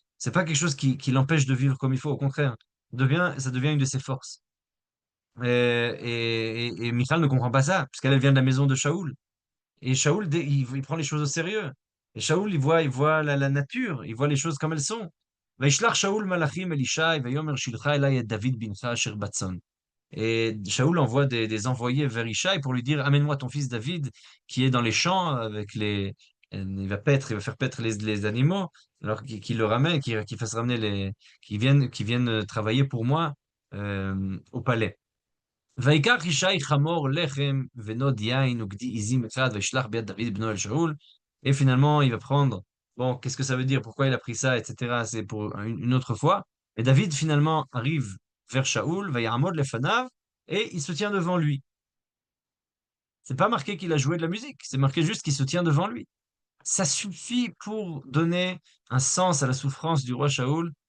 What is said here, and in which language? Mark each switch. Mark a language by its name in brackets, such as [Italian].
[French] C'est pas quelque chose qui l'empêche de vivre comme il faut, au contraire. Ça devient une de ses forces. Et Michal ne comprend pas ça, puisqu'elle elle vient de la maison de Shaoul. Et Shaoul, il prend les choses au sérieux. Et Shaoul, il voit la nature, il voit les choses comme elles sont. [Hebrew] וישלח שאול מלאכים אל ישי ויאמר שלחה אליי את דוד בנך אשר בצאן. [French] Et Shaoul envoie des envoyés vers Ishaï pour lui dire, amène-moi ton fils David qui est dans les champs avec il va faire paître les animaux, alors qu'il le ramène, qu'il fasse ramener qui viennent travailler pour moi au palais. [Hebrew] ויקח ישי חמור לחם ונוד יין וגדי עזים אחד וישלח ביד דוד בנו אל שאול. [French] Et finalement, il va prendre, bon, qu'est-ce que ça veut dire, pourquoi il a pris ça, etc. C'est pour une autre fois. Et David finalement arrive vers Shaoul, va [Hebrew] Ya'amod lefanav, [French] et il se tient devant lui. C'est pas marqué qu'il a joué de la musique, c'est marqué juste qu'il se tient devant lui. Ça suffit pour donner un sens à la souffrance du roi Shaoul.